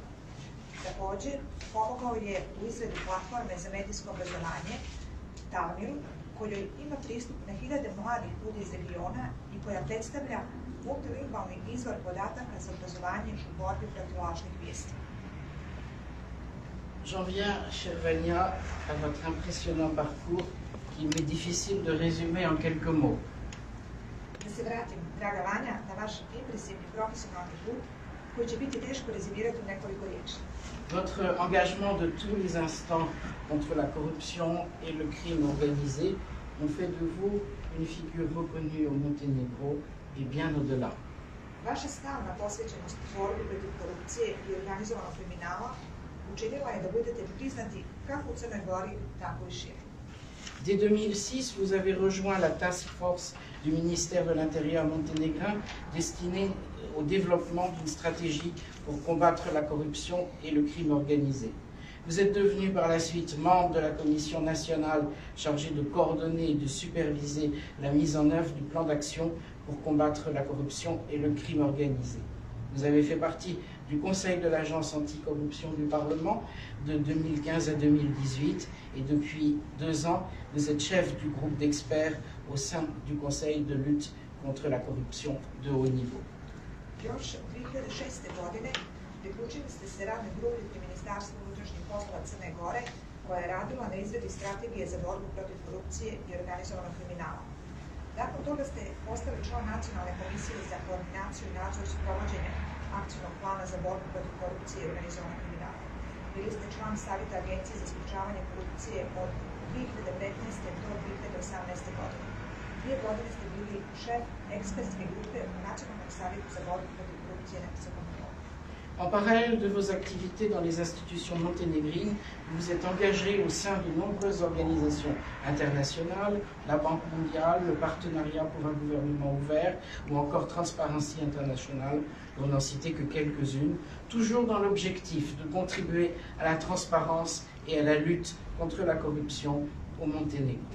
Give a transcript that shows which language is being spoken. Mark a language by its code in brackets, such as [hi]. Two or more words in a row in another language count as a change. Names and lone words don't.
[sr] Također, pomogao je u izradi platforme za medijsko obrazovanje Talmil, kojoj ima pristup na hiljade mladih ljudi iz regiona i koja predstavlja multilingvalni izvor podataka za obrazovanje u borbi protiv lažnih vijesti. [fr] J'en viens, cher Vania, à votre impressionnant parcours qu'il m'est difficile de résumer en quelques mots. [sr] Da se vratim, draga Vanja, na vaš impresivni profesionalni put, koji će biti teško rezimirati u nekoliko riječi. [fr] Votre engagement de tous les instants contre la corruption et le crime organisé ont fait de vous une figure reconnue au Monténégro et bien au-delà. [sr] Vaša stalna posvećenost borbi protiv korupcije i organizovanog kriminala učinila je da budete priznati kako u Crnoj Gori, tako i šire. [fr] Dès 2006, vous avez rejoint la [en] task force [fr] du ministère de l'Intérieur monténégrin destinée au développement d'une stratégie pour combattre la corruption et le crime organisé. Vous êtes devenu par la suite membre de la commission nationale chargée de coordonner et de superviser la mise en œuvre du plan d'action pour combattre la corruption et le crime organisé. Vous avez fait partie du Conseil de l'Agence anticorruption du Parlement de 2015 à 2018 et depuis 2 ans, vous êtes chef du groupe d'experts au sein du Conseil de lutte contre la corruption de haut niveau. [sr] Još 2006. godine priključili ste se radnoj grupi pri Ministarstvu unutrašnjih poslova Crne Gore koja je radila na izradi strategije za borbu protiv korupcije i organizovanog kriminala. Nakon toga ste postali član Nacionalne komisije za koordinaciju i nadzor sprovođenja akcijnog plana za borbu protiv korupcije i organizovanog kriminala. Bili ste član Savjeta Agencije za sprečavanje korupcije od 2015. do 2018. godine. 2 godine ste bili šef ekspertske grupe u Nacionalnom savjetu za borbu protiv korupcije na visokom nivou. [fr] En parallèle de vos activités dans les institutions monténégrines, vous êtes engagé au sein de nombreuses organisations internationales, la Banque mondiale, le Partenariat pour un gouvernement ouvert ou encore Transparency International, pour n'en citer que quelques-unes, toujours dans l'objectif de contribuer à la transparence et à la lutte contre la corruption au Monténégro.